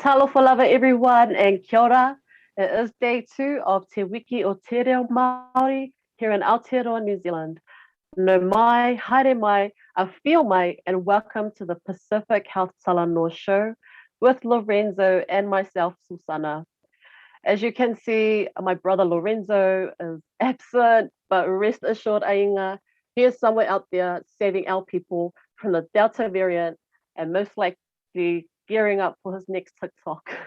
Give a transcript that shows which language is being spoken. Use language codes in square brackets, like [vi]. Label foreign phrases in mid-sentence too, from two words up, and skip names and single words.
[en] Falava everyone and [mi] kia ora. [en] It is day 2 of Te Wiki o Te Reo Māori here in Aotearoa, New Zealand. [mi] No mai, haere mai, [en] a feel mai, and welcome to the Pacific Health Talanoa show with Lorenzo and myself, Susana. As you can see, my brother Lorenzo is absent, but rest assured, Ainga, he is somewhere out there saving our people from the Delta variant and most likely gearing up for his next TikTok.